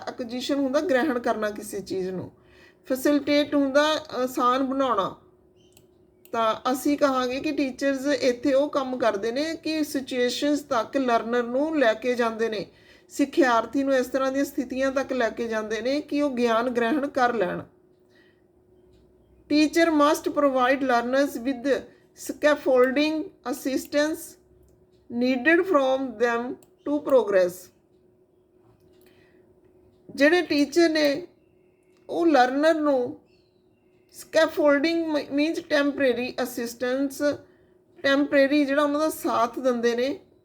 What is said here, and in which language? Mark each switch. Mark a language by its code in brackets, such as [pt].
[pa] Acquisition ਹੁੰਦਾ ਗ੍ਰਹਿਣ ਕਰਨਾ ਕਿਸੇ ਚੀਜ਼ ਨੂੰ, ਫੈਸਿਲਿਟੇਟ ਹੁੰਦਾ ਆਸਾਨ ਬਣਾਉਣਾ। ਤਾਂ ਅਸੀਂ ਕਹਾਂਗੇ ਕਿ ਟੀਚਰਸ ਇੱਥੇ ਉਹ ਕੰਮ ਕਰਦੇ ਨੇ ਕਿ ਸਿਚੁਏਸ਼ਨਸ ਤੱਕ ਲਰਨਰ ਨੂੰ ਲੈ ਕੇ ਜਾਂਦੇ ਨੇ, ਸਿੱਖਿਆਰਥੀ ਨੂੰ ਇਸ ਤਰ੍ਹਾਂ ਦੀਆਂ ਸਥਿਤੀਆਂ ਤੱਕ ਲੈ ਕੇ ਜਾਂਦੇ ਨੇ ਕਿ ਉਹ ਗਿਆਨ ਗ੍ਰਹਿਣ ਕਰ ਲੈਣ। [en] Teacher must provide learners with scaffolding assistance needed from them to progress। [pa] ਜਿਹੜੇ ਟੀਚਰ ਨੇ ਉਹ ਲਰਨਰ ਨੂੰ [en] scaffolding means temporary assistance, [pa] temporary ਜਿਹੜਾ ਉਹਨਾਂ ਦਾ ਸਾਥ ਦਿੰਦੇ ਨੇ।